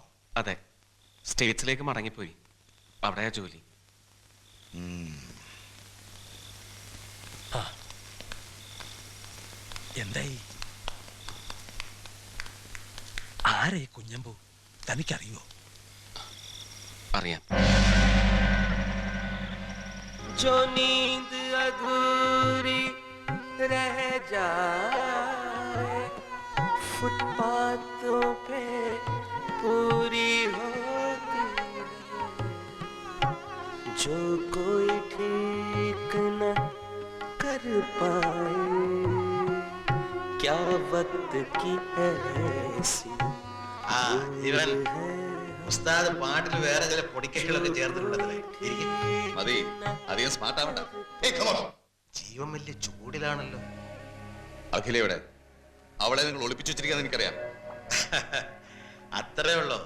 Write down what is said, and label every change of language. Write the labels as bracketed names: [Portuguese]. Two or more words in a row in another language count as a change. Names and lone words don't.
[Malayalam] അതെ, സ്റ്റേറ്റ്സിലേക്ക് മടങ്ങിപ്പോയി. അവിടെയാ ജോലി. എന്തായി? ആരെ കുഞ്ഞമ്പു? തനിക്കറിയോ? അറിയാം. [Hindi] जो नींद अधूरी रह जाए फुटपाथों पे पूरी होती है, जो कोई ठीक न कर पाए क्या वक्त की ऐसी [Malayalam] ഇവൻ ഉസ്താദ് പാട്ടിൽ വേറെ ചില പൊടിക്കൈകളൊക്കെ ചേർത്തിട്ടുണ്ടല്ലേ? മതി, അധികം സ്മാർട്ട് ആവണ്ട. ജീവൻ വലിയ ചൂടിലാണല്ലോ. അഖിലയുടെ അവളെ നിങ്ങൾ ഒളിപ്പിച്ചു വെച്ചിരിക്കാന്ന് എനിക്കറിയാം. അത്രേ ഉള്ളോ?